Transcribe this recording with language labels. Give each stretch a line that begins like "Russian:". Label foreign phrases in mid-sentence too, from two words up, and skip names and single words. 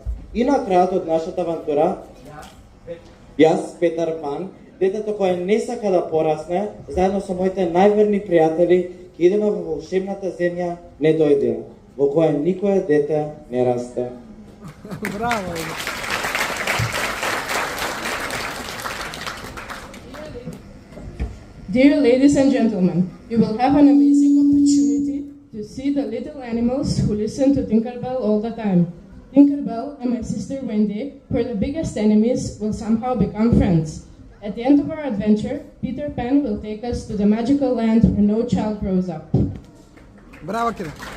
Macedonian: И на крајот од нашата авантура, јас, Петар Пан, детето кое не сака да порасне, заедно со моите најверни пријатели, ќе идеме во волшебната земја Недојдеја, во која никое дете не расте. Браво!
English: Dear ladies and gentlemen, you will have an amazing opportunity to see the little animals who listen to Tinkerbell all the time. Tinkerbell and my sister Wendy, who are the biggest enemies, will somehow become friends. At the end of our adventure, Peter Pan will take us to the magical land where no child grows up.
Macedonian: Браво, Кире!